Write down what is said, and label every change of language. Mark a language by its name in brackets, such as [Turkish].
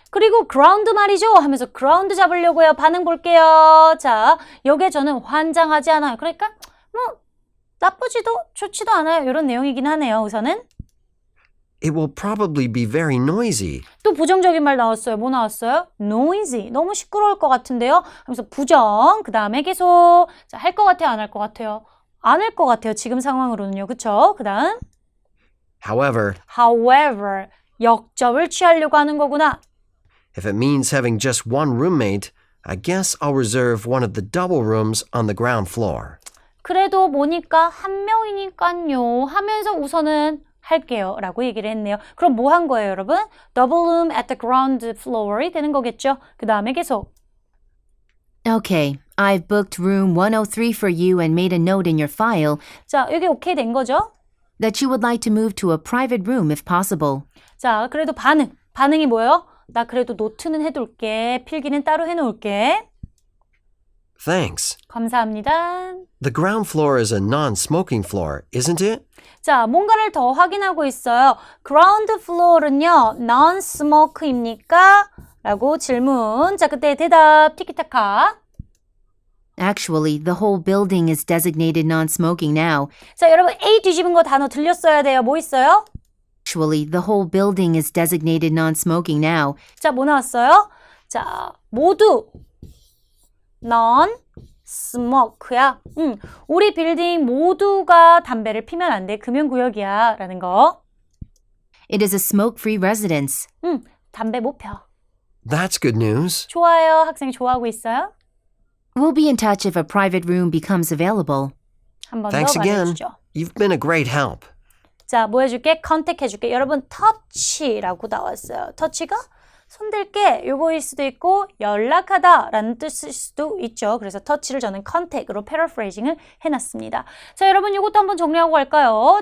[Korean] 그리고 그라운드 말이죠 하면서 그라운드 잡으려고요. 반응 볼게요. 자, 요게 저는 환장하지 않아요. 그러니까 뭐 나쁘지도 좋지도 않아요. 이런 내용이긴 하네요. 우선은 [English] It will probably be very noisy. [Korean] 또 부정적인 말 나왔어요. 뭐 나왔어요? noisy. 너무 시끄러울 것 같은데요. 그래서 부정. 그 다음에 계속. 자, 할 것 같아요? 안 할 것 같아요? 안 할 것 같아요. 지금 상황으로는요. 그쵸? 그 다음. [English] However, [Korean] 역접을 취하려고 하는 거구나. [English] if it means having just one roommate, I guess I'll reserve one of the double rooms on the ground floor. [Korean] 그래도 뭐니까 한 명이니까요 하면서 우선은 할게요 라고 얘기를 했네요. 그럼 뭐 한 거예요, 여러분? [English] Double room at the ground floor이 [Korean] 되는 거겠죠? 그 다음에 계속. [English] Okay, I've booked room 103 for you and made a note in your file [Korean] 자, 여기 오케이 된 거죠? [English] that you would like to move to a private room if possible. [Korean] 자, 그래도 반응이 뭐예요? 나 그래도 노트는 해둘게. 필기는 따로 해놓을게. [English] Thanks. [Korean] 감사합니다. [English] The ground floor is a non-smoking floor, isn't it? [Korean] 자, 뭔가를 더 확인하고 있어요. 그라운드 플로어는요, non-smoke입니까? 라고 질문. 자, 그때 대답 티키타카. [English] Actually, the whole building is designated non-smoking now. [Korean] 자, 여러분 A 뒤집은 거 단어 들렸어야 돼요. 뭐 있어요? [English] Actually, the whole building is designated non-smoking now. [Korean] 자, 뭐 나왔어요? 자, 모두 non-smoke야. 우리 빌딩 모두가 담배를 피면 안 돼. 금연구역이야. 라는 거. [English] It is a smoke-free residence. [Korean] 담배 못 펴. [English] That's good news. [Korean] 좋아요. 학생이 좋아하고 있어요. [English] We'll be in touch if a private room becomes available. [Korean] 한 번 더 [English] Thanks again. [Korean] 말해주죠. [English] You've been a great help. [Korean] 자, 뭐 해줄게? 컨택 해줄게. 여러분, 터치라고 나왔어요. 터치가 손댈게 요거일 수도 있고 연락하다 라는 뜻일 수도 있죠. 그래서 터치를 저는 컨택으로 패러프레이징을 해놨습니다. 자, 여러분 이것도 한번 정리하고 갈까요?